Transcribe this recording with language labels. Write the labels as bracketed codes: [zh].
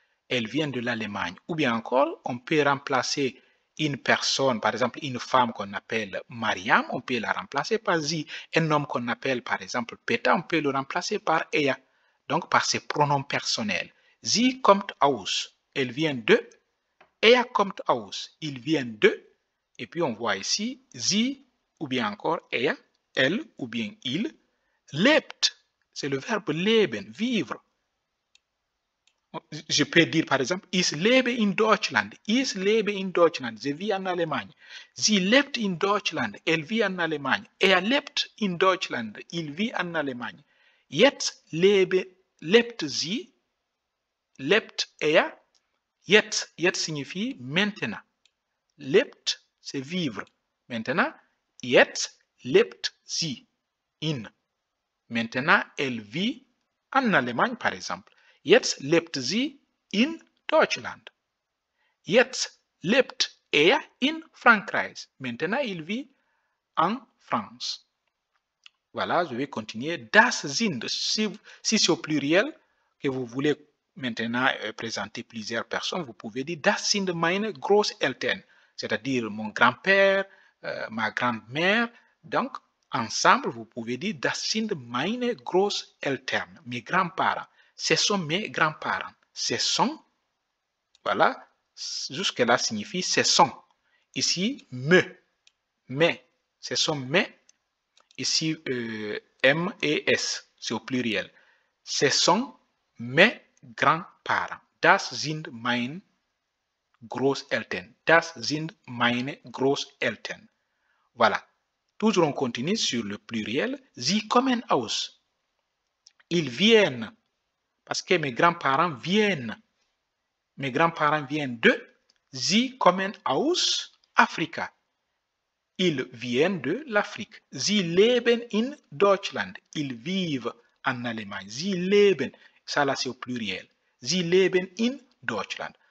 [fr] Elle vient de l'Allemagne. Ou bien encore, on peut remplacer une personne, par exemple une femme qu'on appelle Mariam, on peut la remplacer par sie. Un homme qu'on appelle par exemple Peter, on peut le remplacer par er. Donc par ses pronoms personnels. [de] Sie kommt aus, [fr] elle vient de. [de] Er kommt aus, [fr] il vient de. Et puis on voit ici, sie ou bien encore er, elle ou bien il. Lebt, c'est le verbe leben, vivre. Je peux dire par exemple, [de] ich lebe in Deutschland. Ich lebe in Deutschland. [fr] Je vis en Allemagne. [de] Sie lebt in Deutschland. [fr] Elle vit en Allemagne. [de] Er lebt in Deutschland. [fr] Il vit en Allemagne. [de] Jetzt lebt sie. Lebt er. [fr] Jetzt signifie maintenant. Lebt, c'est vivre. Maintenant, [de] jetzt lebt sie in. [fr] Maintenant, elle vit en Allemagne, par exemple. [de] Jetzt lebt sie in Deutschland. Jetzt lebt er in Frankreich. [fr] Maintenant, il vit en France. Voilà, je vais continuer. Das sind, si c'est au pluriel, que vous voulez maintenant présenter plusieurs personnes, vous pouvez dire [de] Das sind meine Großeltern, [fr] c'est-à-dire mon grand-père, ma grand-mère. Donc, ensemble, vous pouvez dire [de] Das sind meine Großeltern, [fr] mes grands-parents. Ce sont mes grands-parents. Ce sont, voilà, jusque-là signifie ce sont. Ici, mais, ce sont mes. Ici, M et S, c'est au pluriel. Ce sont mes grands-parents. [de] Das sind meine Großeltern. Das sind meine Großeltern. [fr] Voilà. Toujours on continue sur le pluriel. [de] Sie kommen aus. [fr] Ils viennent. Parce que mes grands-parents viennent. Mes grands-parents viennent de. [de] Sie kommen aus Afrika. [fr] Ils viennent de l'Afrique. [de] Sie leben in Deutschland. [fr] Ils vivent en Allemagne. [de] Sie leben, [fr] ça là c'est au pluriel. [de] Sie leben in Deutschland.